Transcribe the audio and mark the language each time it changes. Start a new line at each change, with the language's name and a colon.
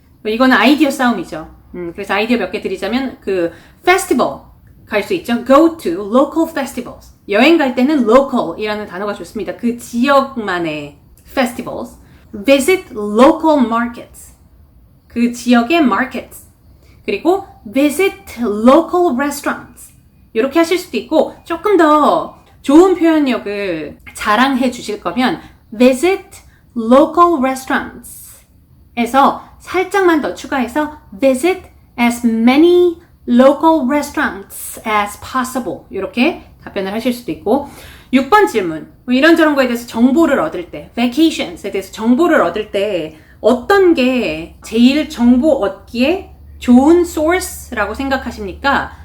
Korean: 이거는 아이디어 싸움이죠. 그래서 아이디어 몇 개 드리자면 그 festival 갈 수 있죠.
English: Go to local festivals.
Korean: 여행 갈 때는 local이라는 단어가 좋습니다. 그 지역만의 festivals.
English: Visit local markets.
Korean: 그 지역의
English: markets.
Korean: 그리고
English: visit local restaurants.
Korean: 이렇게 하실 수도 있고 조금 더 좋은 표현력을 자랑해 주실 거면
English: visit local restaurants
Korean: 에서 살짝만 더 추가해서
English: visit as many local restaurants as possible
Korean: 이렇게 답변을 하실 수도 있고 6번 질문 이런저런 거에 대해서 정보를 얻을 때 vacations에 대해서 정보를 얻을 때 어떤 게 제일 정보 얻기에 좋은 source라고 생각하십니까?